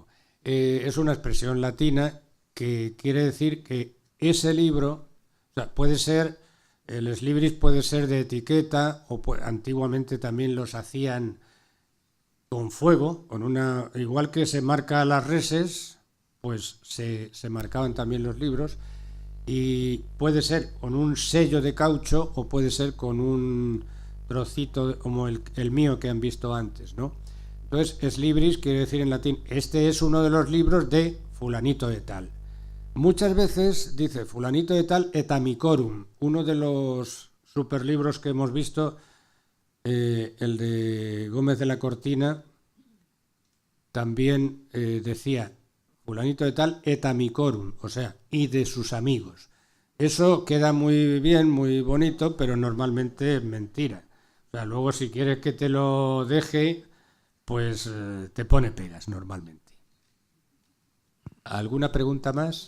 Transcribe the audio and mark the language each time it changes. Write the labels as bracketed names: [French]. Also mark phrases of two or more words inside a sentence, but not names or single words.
[Spanish] Es una expresión latina que quiere decir que ese libro, o sea, puede ser, el [Latin] ex libris [Spanish] puede ser de etiqueta, o antiguamente también los hacían con fuego, con una, igual que se marca las reses, pues se marcaban también los libros, y puede ser con un sello de caucho o puede ser con un trocito como el mío que han visto antes, ¿no? Entonces, [Latin] ex libris [Spanish] quiere decir en latín, este es uno de los libros de fulanito de tal. Muchas veces dice fulanito de tal [Latin] et amicorum, [Spanish] uno de los superlibros que hemos visto, el de Gómez de la Cortina, también decía fulanito de tal [Latin] et amicorum, [Spanish] o sea, y de sus amigos. Eso queda muy bien, muy bonito, pero normalmente es mentira. O sea, luego si quieres que te lo deje, pues te pone pegas normalmente. ¿Alguna pregunta más?